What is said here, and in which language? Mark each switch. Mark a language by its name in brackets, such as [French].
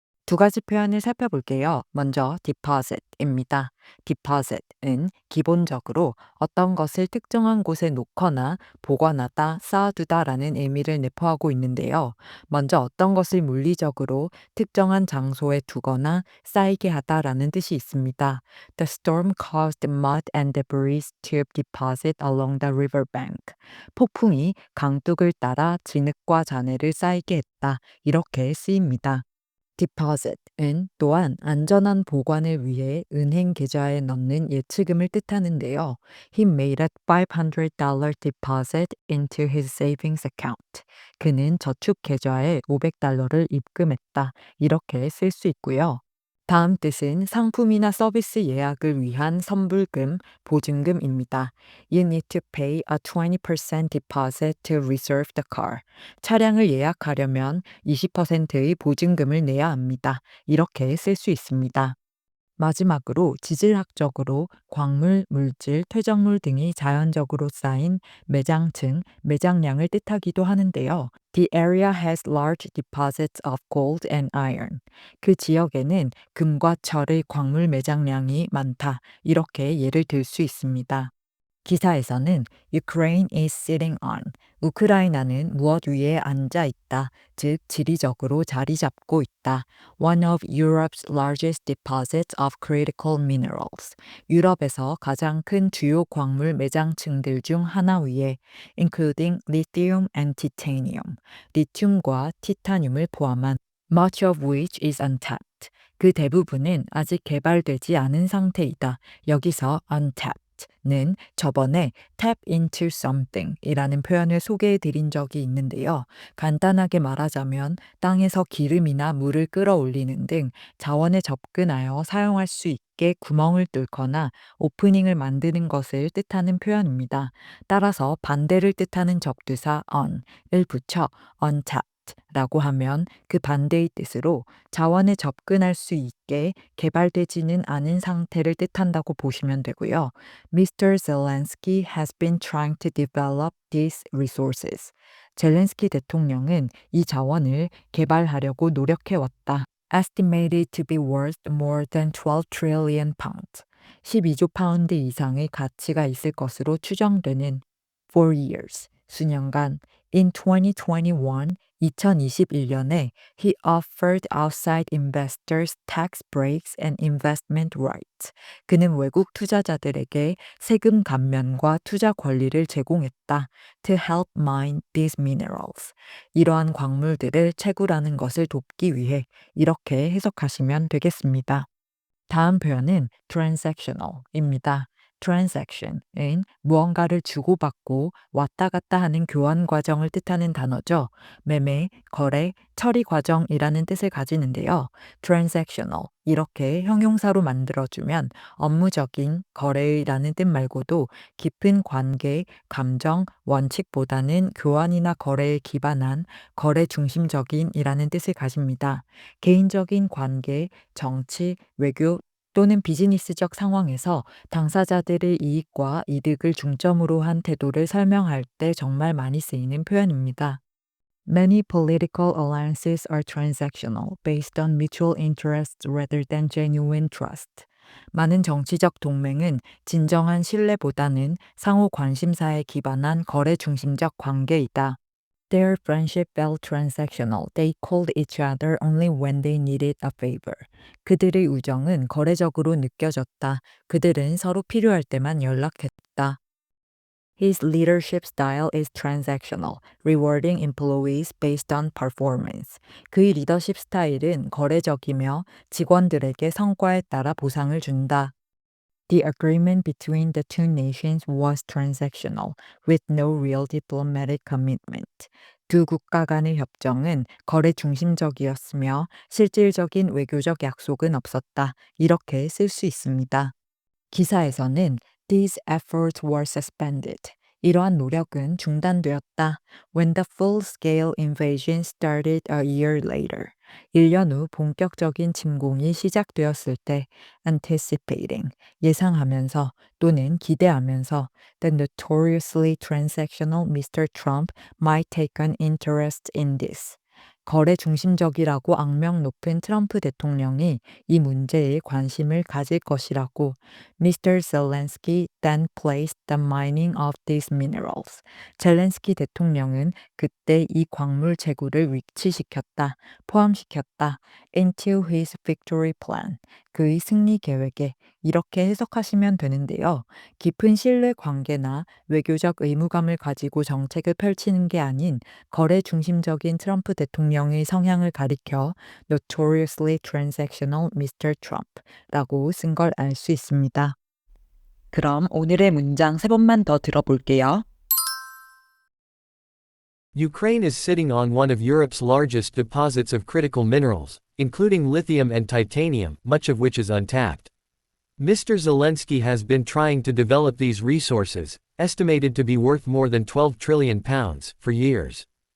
[Korean] 두 가지 표현을 살펴볼게요. 먼저 deposit입니다. deposit은 기본적으로 어떤 것을 특정한 곳에 놓거나 보관하다, 쌓아두다라는 의미를 내포하고 있는데요. 먼저 어떤 것을 물리적으로 특정한 장소에 두거나 쌓이게 하다라는 뜻이 있습니다. [English] The storm caused mud and debris to deposit along the river bank. [Korean] 폭풍이 강둑을 따라 진흙과 잔해를 쌓이게 했다. 이렇게 쓰입니다. deposit은 또한 안전한 보관을 위해 은행 계좌에 넣는 예치금을 뜻하는데요. [English] He made a $500 deposit into his savings account. [Korean] 그는 저축 계좌에 $500를 입금했다. 이렇게 쓸 수 있고요. 다음 뜻은 상품이나 서비스 예약을 위한 선불금, 보증금입니다. [English] You need to pay a 20% deposit to reserve the car. [Korean] 차량을 예약하려면 20%의 보증금을 내야 합니다. 이렇게 쓸 수 있습니다. 마지막으로 지질학적으로 광물, 물질, 퇴적물 등이 자연적으로 쌓인 매장층, 매장량을 뜻하기도 하는데요. [English] The area has large deposits of gold and iron. [Korean] 그 지역에는 금과 철의 광물 매장량이 많다. 이렇게 예를 들 수 있습니다. 기사에서는 [English] Ukraine is sitting on, [Korean] 우크라이나는 무엇 위에 앉아 있다, 즉 지리적으로 자리 잡고 있다. [English] One of Europe's largest deposits of critical minerals, [Korean] 유럽에서 가장 큰 주요 광물 매장층들 중 하나 위에 [English] including lithium and titanium, [Korean] 리튬과 티타늄을 포함한 [English] much of which is untapped. [Korean] 그 대부분은 아직 개발되지 않은 상태이다. 여기서 untapped 는 저번에 [English] tap into something [Korean] 이라는 표현을 소개해 드린 적이 있는데요. 간단하게 말하자면 땅에서 기름이나 물을 끌어올리는 등 자원에 접근하여 사용할 수 있게 구멍을 뚫거나 오프닝을 만드는 것을 뜻하는 표현입니다. 따라서 반대를 뜻하는 접두사 on을 붙여 untapped 라고 하면 그 반대의 뜻으로 자원에 접근할 수 있게 개발되지는 않은 상태를 뜻한다고 보시면 되고요. [English] Mr. Zelensky has been trying to develop these resources. [Korean] 젤렌스키 대통령은 이 자원을 개발하려고 노력해왔다. [English] Estimated to be worth more than 12 trillion pounds. [Korean] 12조 파운드 이상의 가치가 있을 것으로 추정되는 [English] for years, [Korean] 수년간 [English] in 2021, [Korean] 2021년에 [English] he offered outside investors tax breaks and investment rights. [Korean] 그는 외국 투자자들에게 세금 감면과 투자 권리를 제공했다. [English] To help mine these minerals. [Korean] 이러한 광물들을 채굴하는 것을 돕기 위해 이렇게 해석하시면 되겠습니다. 다음 표현은 transactional입니다. transaction은 무언가를 주고받고 왔다 갔다 하는 교환 과정을 뜻하는 단어죠. 매매, 거래, 처리 과정이라는 뜻을 가지는데요. transactional 이렇게 형용사로 만들어주면 업무적인 거래라는 뜻 말고도 깊은 관계, 감정, 원칙보다는 교환이나 거래에 기반한 거래 중심적인이라는 뜻을 가집니다. 개인적인 관계, 정치, 외교 또는 비즈니스적 상황에서 당사자들의 이익과 이득을 중점으로 한 태도를 설명할 때 정말 많이 쓰이는 표현입니다. [English] Many political alliances are transactional, based on mutual interests rather than genuine trust. [Korean] 많은 정치적 동맹은 진정한 신뢰보다는 상호 관심사에 기반한 거래 중심적 관계이다. [English] Their friendship felt transactional. They called each other only when they needed a favor. [Korean] 그들의 우정은 거래적으로 느껴졌다. 그들은 서로 필요할 때만 연락했다. [English] His leadership style is transactional, rewarding employees based on performance. [Korean] 그의 리더십 스타일은 거래적이며 직원들에게 성과에 따라 보상을 준다. [English] The agreement between the two nations was transactional, with no real diplomatic commitment. [Korean] 두 국가 간의 협정은 거래 중심적이었으며 실질적인 외교적 약속은 없었다. 이렇게 쓸 수 있습니다. 기사에서는 [English] These efforts were suspended. [Korean] 이러한 노력은 중단되었다. [English] When the full-scale invasion started a year later. [Korean] 1년 후 본격적인 침공이 시작되었을 때 [English] anticipating, [Korean] 예상하면서 또는 기대하면서 [English] the notoriously transactional Mr. Trump might take an interest in this. [Korean] 거래 중심적이라고 악명 높은 트럼프 대통령이 이 문제에 관심을 가질 것이라고 Mr. [English] Zelensky then placed the mining of these minerals. [Korean] 젤렌스키 대통령은 그때 이 광물 재고를 위치시켰다, 포함시켰다 [English] into his victory plan. [Korean] 그의 승리 계획에 이렇게 해석하시면 되는데요. 깊은 신뢰 관계나 외교적 의무감을 가지고 정책을 펼치는 게 아닌 거래 중심적인 트럼프 대통령의 성향을 가리켜 [English] notoriously transactional Mr. [Korean] Trump라고 쓴 걸 알 수 있습니다. 그럼 오늘의 문장 3번만 더 들어볼게요. [English] Ukraine is sitting on one of Europe's largest deposits of critical minerals, including lithium and titanium, much of which is untapped. Mr. Zelensky has been trying to develop these resources, estimated to be worth more than £12 trillion, for years.